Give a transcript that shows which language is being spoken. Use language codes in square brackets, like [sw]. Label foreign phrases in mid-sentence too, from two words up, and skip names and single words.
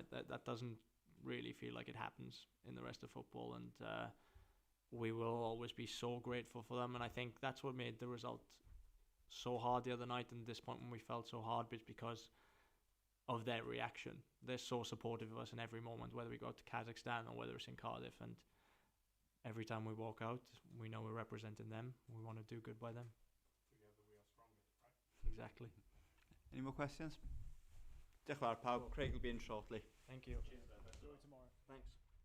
[en] That doesn't really feel like it happens in the rest of football, and we will always be so grateful for them, and I think that's what made the result so hard the other night, and this point when we felt so hard, it's because of their reaction. They're so supportive of us in every moment, whether we go to Kazakhstan or whether it's in Cardiff, and every time we walk out, we know we're representing them. We want to do good by them. Together we are stronger, right? Exactly. Any more questions? [cy] Diolch yn fawr pawb. [en] Craig will be in shortly. Thank you. Enjoy tomorrow. Thanks.